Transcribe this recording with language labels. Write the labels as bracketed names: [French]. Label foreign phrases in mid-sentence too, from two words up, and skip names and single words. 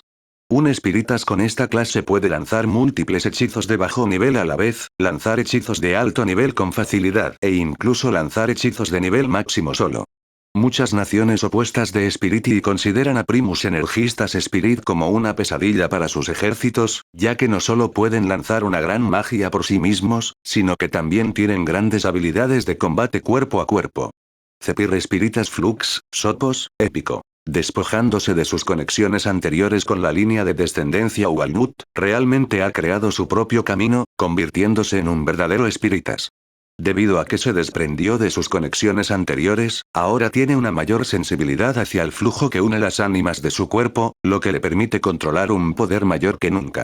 [Spanish] Un espíritas con esta clase puede lanzar múltiples hechizos de bajo nivel a la vez, lanzar hechizos de alto nivel con facilidad e incluso lanzar hechizos de nivel máximo solo. Muchas naciones opuestas de Spiriti consideran a Primus Energistas Spirit como una pesadilla para sus ejércitos, ya que no solo pueden lanzar una gran magia por sí mismos, sino que también tienen grandes habilidades de combate cuerpo a cuerpo. Cepir Spiritas Flux, Sopos, épico. Despojándose de sus conexiones anteriores con la línea de descendencia Walnut, realmente ha creado su propio camino, convirtiéndose en un verdadero espíritas. Debido a que se desprendió de sus conexiones anteriores, ahora tiene una mayor sensibilidad hacia el flujo que une las ánimas de su cuerpo, lo que le permite controlar un poder mayor que nunca.